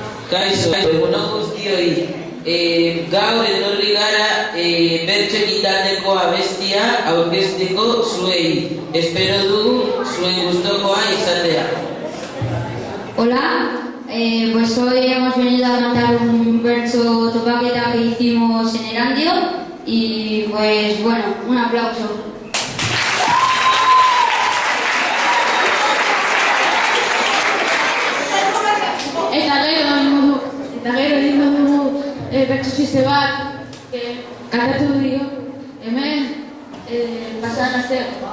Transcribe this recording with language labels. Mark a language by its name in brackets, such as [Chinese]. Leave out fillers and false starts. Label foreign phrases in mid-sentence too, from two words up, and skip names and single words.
[Basque] Kaixo, egunon guztioi, gaur etorri gara bertso egitaldeko abestia aurkezteko zuei. Espero dugu zuen gustokoa izatea. [Spanish] Hola, pues hoy hemos venido a cantar un verso topaqueta que hicimos en Erandio y pues bueno, un aplauso. [Basque] Eta gero egingo dugu bertso ziste bat kantatu dio hemen pasadan astean.